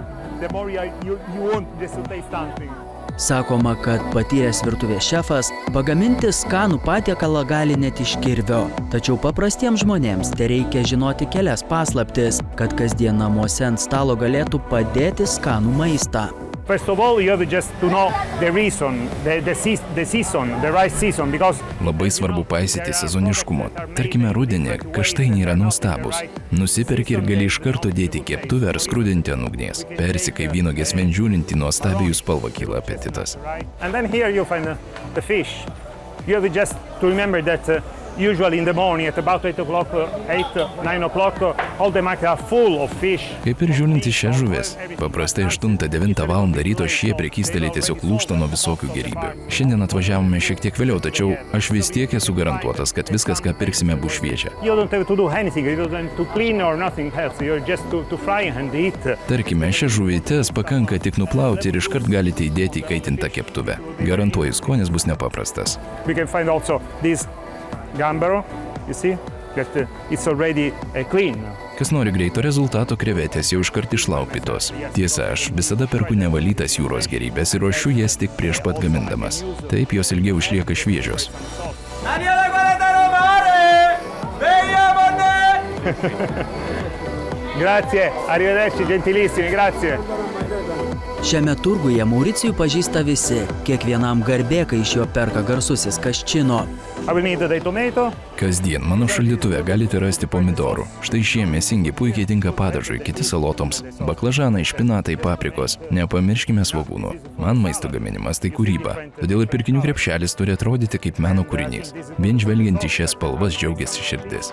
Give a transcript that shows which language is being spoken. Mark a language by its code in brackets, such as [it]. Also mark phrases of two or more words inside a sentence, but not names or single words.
[lt] Sakoma, kad patyręs virtuvės šefas pagaminti skanų patiekalą gali net iš kirvio. Tačiau paprastiems žmonėms tereikia žinoti kelias paslaptis, kad kasdien namuose ant stalo galėtų padėti skanų maistą. [en] First of all, you have just to know the reason, the season, the right season, because [lt] Labai svarbu paisyti sezoniškumo. Tarkime, rudenį kaštainiai yra nuostabus. Nusiperki ir gali iš karto dėti keptuvę ar skrudinti ant ugnies. Persikai vynuogės vien žiūrint į nuostabią jų spalvą kyla apetitas. [en] And then here you find the fish. You have just to remember that usually in the morning at about 8 o'clock, 9 o'clock, all the markets are full of fish. [lt] Kaip ir žiūrint į šią žuvis. Paprastai 8-9 valandą ryto šie prekystaliai tiesiog lūžta nuo visokių gėrybių. Šiandien atvažiavome šiek tiek vėliau, tačiau aš vis tiek esu garantuotas, kad viskas, ką pirksime, bus šviežia. [en] You don't have to do anything, you don't have to clean or nothing else, you're just to fry and eat. [lt] Tarkime, šią žuvytės pakanka tik nuplauti ir iškart galite įdėti į kaitintą keptuvę. Garantuoju, skonis bus nepaprastas. [en] We can find also this gambero, you see, that it's already clean. [lt] Kas nori greito rezultato, krevetės jau iškart išlaupytos. Tiesa, aš visada perku nevalytas jūros gėrybės ir ruošiu jas tik prieš pat gamindamas. Taip jos ilgiau išlieka šviežios. [it] Grazie, arrivederci, gentilissimi, grazie. [lt] Šiame turguje Mauricijų pažįsta visi, kiekvienam garbė, kai iš jo perka garsusis Kaščino. [en] I will need the tomato. [lt] Kasdien mano šaldytuve galite rasti pomidorų. Štai šie mėsingi puikiai tinka padažui, kiti salotoms. Baklažanai, špinatai, paprikos. Nepamirškime svogūnų. Man maisto gaminimas tai kūryba. Todėl ir pirkinių krepšelis turi atrodyti kaip meno kūrinys. Vien žvelgiant į šias spalvas džiaugiasi širdis.